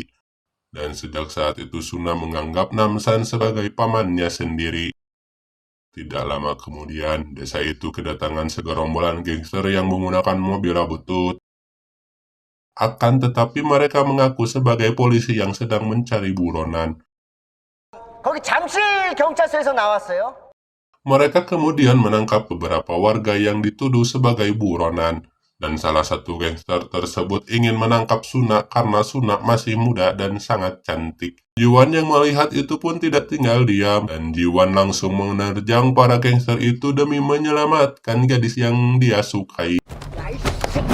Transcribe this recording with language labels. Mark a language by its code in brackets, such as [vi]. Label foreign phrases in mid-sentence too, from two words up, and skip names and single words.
[id] Dan sejak saat itu Suna menganggap Namsan sebagai pamannya sendiri. Tidak lama kemudian, desa itu kedatangan segerombolan gangster yang menggunakan mobil butut. Akan tetapi mereka mengaku sebagai polisi yang sedang mencari buronan. [ko] 거기 잠실 경찰서에서 나왔어요. [id] Mereka kemudian menangkap beberapa warga yang dituduh sebagai buronan. Dan salah satu gangster tersebut ingin menangkap Suna karena Suna masih muda dan sangat cantik. Ji-won yang melihat itu pun tidak tinggal diam. Dan Ji-won langsung menerjang para gangster itu demi menyelamatkan gadis yang dia sukai.